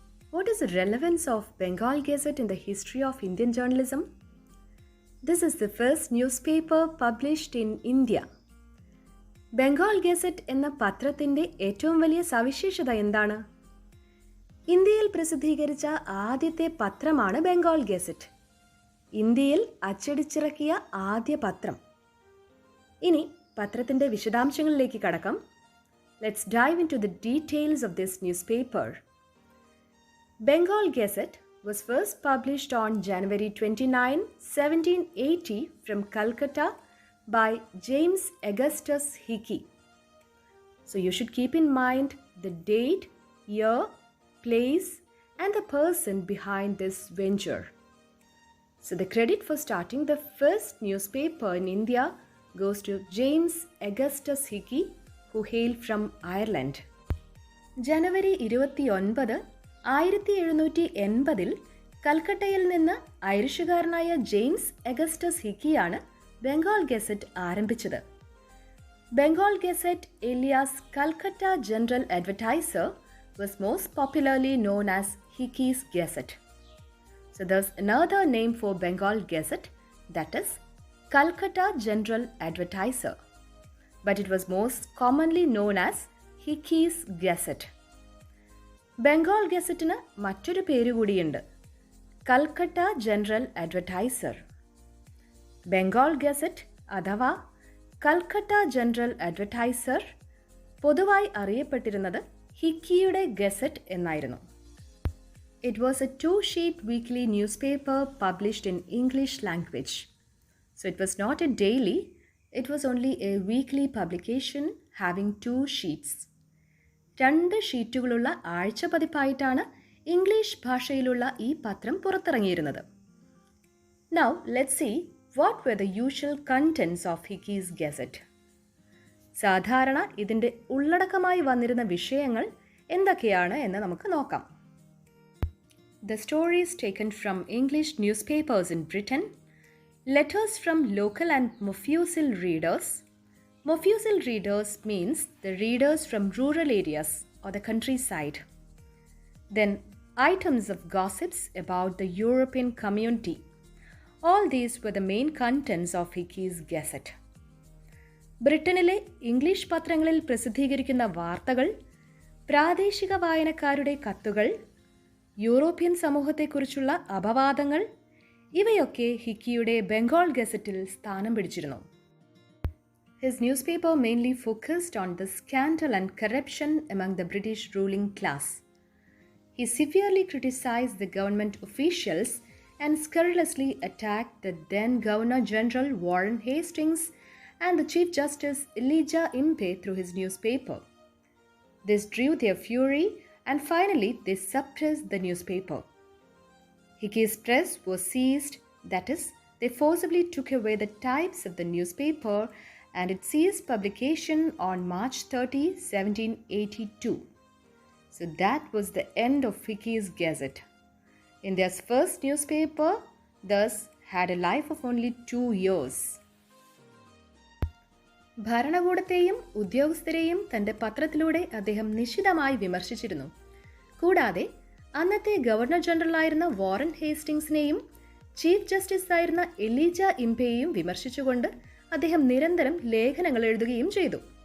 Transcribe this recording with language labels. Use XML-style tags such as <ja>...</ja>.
<en>What is the relevance of Bengal Gazette in the history of Indian journalism? This is the first newspaper published in India.</en> <ml>Bengal gazette എന്ന പത്രത്തിൻ്റെ ഏറ്റവും വലിയ സവിശേഷത എന്താണ്? ഇന്ത്യയിൽ പ്രസിദ്ധീകരിച്ച ആദ്യത്തെ പത്രമാണ് ബംഗാൾ ഗസറ്റ്. ഇന്ത്യയിൽ അച്ചടിച്ചിറക്കിയ ആദ്യ പത്രം. ഇനി പത്രത്തിൻ്റെ വിശദാംശങ്ങളിലേക്ക് കടക്കാം.</ml> <en>Let's dive into the details of this newspaper. Bengal Gazette was first published on January 29, 1780 from Calcutta by James Augustus Hickey. So you should keep in mind the date, year, place and the person behind this venture. So the credit for starting the first newspaper in India goes to James Augustus Hickey, who hailed from Ireland.</en> <ml>ജനുവരി 29, 1780 കൽക്കട്ടയിൽ നിന്ന് ഐറിഷുകാരനായ James Augustus ഹിക്കിയാണ് Bengal gazette ആരംഭിച്ചത്.</ml> <en>Bengal Gazette alias Calcutta General Advertiser was most popularly known as Hickey's Gazette. So there's another name for Bengal Gazette, that is Calcutta General Advertiser, but it was most commonly known as Hickey's Gazette.</en> <ml>Bengal ഗസറ്റിന് മറ്റൊരു പേര് കൂടിയുണ്ട്, Calcutta general advertiser. Bengal gazette അഥവാ Calcutta general advertiser പൊതുവായി അറിയപ്പെട്ടിരുന്നത് ഹിക്കിയുടെ gazette എന്നായിരുന്നു.</ml> <en>It was a 2-sheet weekly newspaper published in English language. So it was not a daily, it was only a weekly publication having 2 sheets.</en> <ml>2 ഷീറ്റുകളുള്ള ആഴ്ച പതിപ്പായിട്ടാണ് English ഭാഷയിലുള്ള ഈ പത്രം പുറത്തിറങ്ങിയിരുന്നത്.</ml> <en>Now let's see what were the usual contents of Hickey's Gazette.</en> <ml>സാധാരണ ഇതിൻ്റെ ഉള്ളടക്കമായി വന്നിരുന്ന വിഷയങ്ങൾ എന്തൊക്കെയാണ് എന്ന് നമുക്ക് നോക്കാം.</ml> <en>The stories taken from English newspapers in Britain, letters from local and Mofussil readers. Mofussil readers means the readers from rural areas or the countryside. Then items of gossips about the European community. All these were the main contents of Hickey's Gazette.</en> <ml>ബ്രിട്ടനിലെ English പത്രങ്ങളിൽ പ്രസിദ്ധീകരിക്കുന്ന വാർത്തകൾ, പ്രാദേശിക വായനക്കാരുടെ കത്തുകൾ, European സമൂഹത്തെക്കുറിച്ചുള്ള അപവാദങ്ങൾ, ഇവയൊക്കെ ഹിക്കിയുടെ ബംഗാൾ ഗസറ്റിൽ സ്ഥാനം പിടിച്ചിരുന്നു.</ml> <en>His newspaper mainly focused on the scandal and corruption among the British ruling class. He severely criticized the government officials and scurrilously attacked the then Governor General Warren Hastings and the Chief Justice Elijah Impey through his newspaper. This drew their fury and finally they suppressed the newspaper. Hickey's press was seized, that is, they forcibly took away the types of the newspaper and it ceased publication on March 30, 1782. So that was the end of Hickey's Gazette. India's first newspaper thus had a life of only 2 years.</en> <ml>ഭരണകൂടത്തെയും ഉദ്യോഗസ്ഥരെയും തൻ്റെ പത്രത്തിലൂടെ അദ്ദേഹം നിശിതമായി വിമർശിച്ചിരുന്നു. കൂടാതെ അന്നത്തെ governor ജനറലായിരുന്ന Warren ഹേസ്റ്റിങ്സിനെയും chief justice ആയിരുന്ന എലീജ ഇംപെയെയും വിമർശിച്ചുകൊണ്ട് അദ്ദേഹം നിരന്തരം ലേഖനങ്ങൾ എഴുതുകയും ചെയ്തു.</ml>